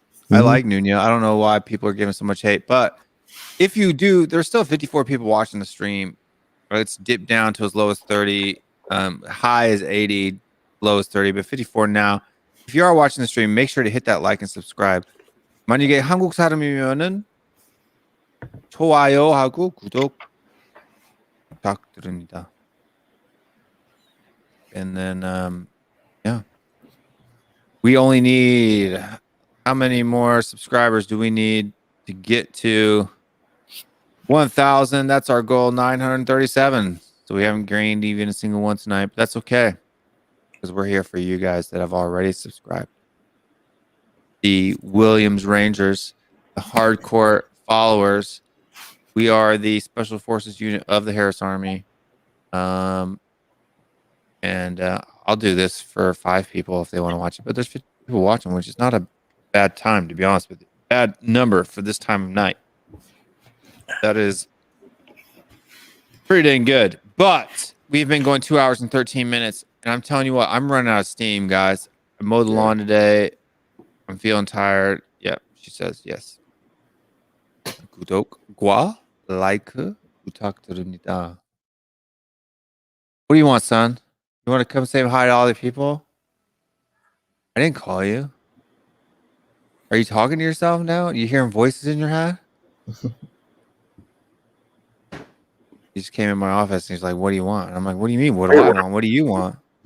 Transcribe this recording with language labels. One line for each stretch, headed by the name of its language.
English: I like Nuno. I don't know why people are giving so much hate, but if you do, there's still 54 people watching the stream. It's dipped down to as low as 30, high as 80, low as 30, but 54 now. If you are watching the stream, make sure to hit that like and subscribe.
Korean: 만약에 한국 사람이면은 좋아요하고 구독 부탁드립니다.
English: And then, yeah. We only need, how many more subscribers do we need to get to 1,000? That's our goal, 937. So we haven't gained even a single one tonight, but that's okay. Because we're here for you guys that have already subscribed. The Williams Rangers, the hardcore followers. We are the Special Forces unit of the Harris Army. And I'll do this for 5 people if they want to watch it. But there's 50 people watching, which is not a bad time, to be honest with you. Bad number for this time of night. That is pretty dang good. But we've been going 2 hours and 13 minutes. And I'm telling you what, I'm running out of steam, guys. I mowed the lawn today. I'm feeling tired. Yeah, she says yes.
Korean: 구독과 라이크 부탁드립니다.
English: What do you want, son? You want to come say hi to all the people? I didn't call you. Are you talking to yourself now? Are you hearing voices in your head? He just came in my office and he's like, "What do you want?" And I'm like, "What do you mean? What do I want? What do you want?"